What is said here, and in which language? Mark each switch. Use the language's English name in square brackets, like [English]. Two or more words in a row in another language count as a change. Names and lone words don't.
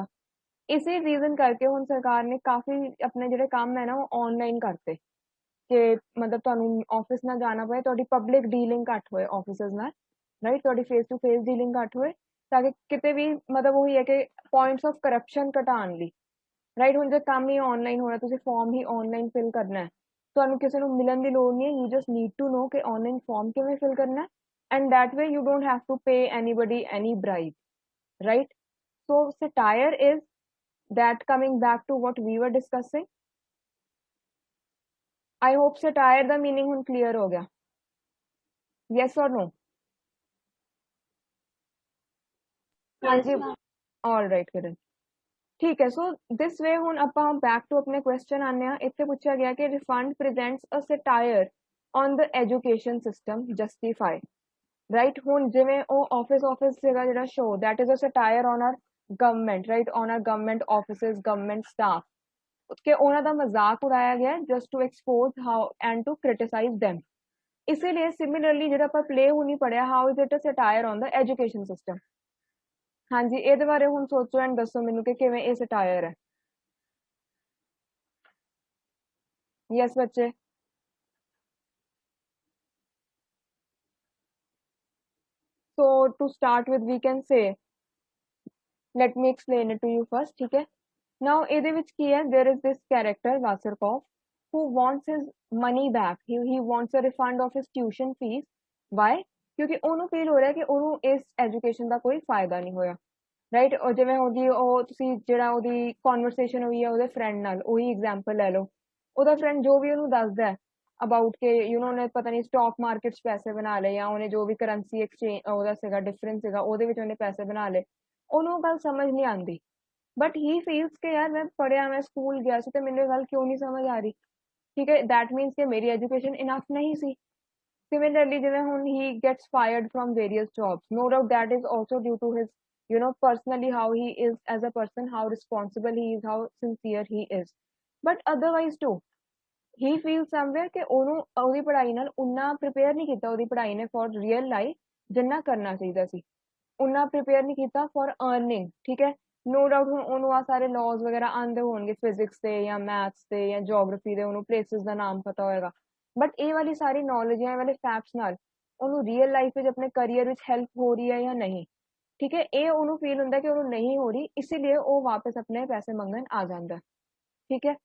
[Punjabi] ਇਸੇ ਰੀਜ਼ਨ ਕਰਕੇ ਹੁਣ ਸਰਕਾਰ ਨੇ ਕਾਫੀ ਆਪਣੇ ਜਿਹੜੇ ਕੰਮ ਹੈ ਨਾ ਉਹ ਆਨਲਾਈਨ ਕਰਤੇ ਕਿ ਮਤਲਬ ਤੁਹਾਨੂੰ ਆਫਿਸ ਨਾ ਜਾਣਾ ਪਏ, ਤੁਹਾਡੀ [English] public dealing [Punjabi] ਘੱਟ ਹੋਏ ਆਫਿਸਰਸ ਨਾਲ, ਰਾਈਟ। ਤੁਹਾਡੀ [English] face to face dealing [Punjabi] ਘੱਟ ਹੋਏ ਤਾਂ ਕਿ ਕਿਤੇ ਵੀ ਮਤਲਬ ਉਹੀ ਹੈ ਕਿ [English] points of corruption [Punjabi] ਘਟਾਉਣ ਲਈ, ਰਾਈਟ। ਹੁਣ ਜੇ ਕੰਮ ਹੀ ਆਨਲਾਈਨ ਹੋਣਾ, ਤੁਸੀਂ ਫਾਰਮ ਹੀ ਆਨਲਾਈਨ ਫਿਲ ਕਰਨਾ ਹੈ, ਤੁਹਾਨੂੰ ਕਿਸੇ ਨੂੰ ਮਿਲਣ ਦੀ ਲੋੜ ਨਹੀਂ ਹੈ, [English] you just need to know [Punjabi] ਕਿ ਆਨਲਾਈਨ ਫਾਰਮ ਕਿਵੇਂ ਫਿਲ ਕਰਨਾ ਹੈ, [English] and that way you don't have to pay anybody any bribe, right? So satire is that, coming back to what we were discussing, I hope satire ਦਾ meaning ਹੁਣ clear [Punjabi] ਹੋ ਗਿਆ, [English] yes or no? Yes, all right Kiran, [Hindi] ठीक है। [English] so this way [Punjabi] ਹੁਣ ਆਪਾਂ [English] back to [Punjabi] ਆਪਣੇ ਕੁਐਸਚਨ ਆਨੇ ਆ। ਇੱਥੇ ਪੁੱਛਿਆ ਗਿਆ ਕਿ [English] Refund presents a satire on the education system justify, right. [Punjabi] ਹੁਣ ਜਿਵੇਂ ਉਹ ਆਫਿਸ ਸੀਗਾ ਜਿਹੜਾ ਸ਼ੋ, [English] that is a satire on our government, right, on our government offices, government staff, [Punjabi] ਕਿ ਉਹਨਾਂ ਦਾ ਮਜ਼ਾਕ ਉਡਾਇਆ ਗਿਆ [English] just to expose how and to criticize them, इसीलिए सिमिलरली [Punjabi] ਜਿਹੜਾ ਆਪਾਂ ਪਲੇ ਹੁਣੀ ਪੜਿਆ [English] how is it a satire on the education system. [Punjabi] ਹਾਂਜੀ ਇਹਦੇ ਬਾਰੇ ਹੁਣ ਸੋਚੋ ਐਂਡ ਦੱਸੋ ਮੈਨੂੰ ਕਿ ਕਿਵੇਂ ਇਹ ਸਟਾਇਰ ਹੈ। ਯੈਸ ਬੱਚੇ। [English] So to start with we can say, let me explain it to you first, [Hindi] ठीक है। [Punjabi] Now ਇਹਦੇ ਵਿੱਚ ਕੀ ਹੈ, [English] there is this character Vasarkov who wants his money back, he wants a refund of his tuition fees। why? [Punjabi] ਕਿਉਂਕਿ ਉਹਨੂੰ ਫੀਲ ਹੋ ਰਿਹਾ ਕਿ ਉਹਨੂੰ ਇਸ ਐਜੂਕੇਸ਼ਨ ਦਾ ਕੋਈ ਫਾਇਦਾ ਨਹੀਂ ਹੋਇਆ, ਰਾਈਟ। ਉਹ ਜਿਵੇਂ ਹੋ ਗਈ ਉਹ ਤੁਸੀਂ ਜਿਹੜਾ ਉਹਦੀ ਕਨਵਰਸੇਸ਼ਨ ਹੋਈ ਹੈ ਉਹਦੇ ਫਰੈਂਡ ਨਾਲ, ਉਹੀ ਐਗਜ਼ਾਮਪਲ ਲੈ ਲਓ। ਉਹਦਾ ਫਰੈਂਡ ਜੋ ਵੀ ਉਹਨੂੰ ਦੱਸਦਾ ਅਬਾਊਟ ਕਿ ਉਹਨੇ ਪਤਾ ਨਹੀਂ [English] stock market [Punjabi] 'ਚ ਪੈਸੇ ਬਣਾ ਲਏ, ਜਾਂ ਉਹਨੇ ਜੋ ਵੀ [English] currency exchange [Punjabi] ਉਹਦਾ ਸੀਗਾ ਡਿਫਰੈਂਸ ਸੀਗਾ ਉਹਦੇ ਵਿੱਚ ਉਹਨੇ ਪੈਸੇ ਬਣਾ ਲਏ, ਉਹਨੂੰ ਉਹ ਗੱਲ ਸਮਝ ਨਹੀਂ ਆਉਂਦੀ। [English] but he feels [Punjabi] ਕਿ ਯਾਰ ਮੈਂ ਪੜ੍ਹਿਆ, ਮੈਂ ਸਕੂਲ ਗਿਆ ਸੀ ਤੇ ਮੈਨੂੰ ਇਹ ਗੱਲ ਕਿਉਂ ਨਹੀਂ ਸਮਝ ਆ ਰਹੀ, ਠੀਕ ਹੈ। [English] that means [Punjabi] ਕਿ ਮੇਰੀ ਐਜੂਕੇਸ਼ਨ ਇਨਫ ਨਹੀਂ ਸੀ। [English] Similarly, [Punjabi] ਜਿਵੇਂ ਹੁਣ [English] he gets fired from various jobs, no doubt that is also due to his, personally how he is as a person, how responsible he is, how sincere he is। But otherwise too, he feels somewhere [Punjabi] ਕਿ ਉਹਨੂੰ ਉਹਦੀ ਪੜ੍ਹਾਈ ਨਾਲ ਉਨਾ prepare ਨਹੀਂ ਕੀਤਾ ਉਹਦੀ ਪੜ੍ਹਾਈ ਨੇ [English] for real life [Punjabi] ਜਿੰਨਾ ਕਰਨਾ ਚਾਹੀਦਾ ਸੀ। ਉਨਾ prepare ਨਹੀਂ ਕੀਤਾ [English] for earning, [Punjabi] ਠੀਕ ਹੈ। [English] no doubt [Punjabi] ਹੁਣ ਉਹਨੂੰ ਆ ਸਾਰੇ laws ਵਗੈਰਾ ਆਉਂਦੇ ਹੋਣਗੇ physics ਦੇ ਜਾਂ maths ਦੇ ਜਾਂ geography ਦੇ, ਉਹਨੂੰ places ਦਾ ਨਾਮ ਪਤਾ ਹੋਏਗਾ। ਬਟ ਇਹ ਵਾਲੀ ਸਾਰੀ ਨੌਲੇਜ ਜਾਂ ਇਹ ਵਾਲੇ ਫੈਕਟਸ ਨਾਲ ਉਹਨੂੰ [English] real life [Punjabi] ਵਿੱਚ ਆਪਣੇ ਕਰੀਅਰ ਵਿੱਚ ਹੈਲਪ ਹੋ ਰਹੀ ਹੈ ਜਾਂ ਨਹੀਂ, ਠੀਕ ਹੈ। ਇਹ ਉਹਨੂੰ ਫੀਲ ਹੁੰਦਾ ਕਿ ਉਹਨੂੰ ਨਹੀਂ ਹੋ ਰਹੀ, ਇਸੀਲੀਏ ਉਹ ਵਾਪਸ ਆਪਣੇ ਪੈਸੇ ਮੰਗਣ ਆ ਜਾਂਦਾ, ਠੀਕ ਹੈ।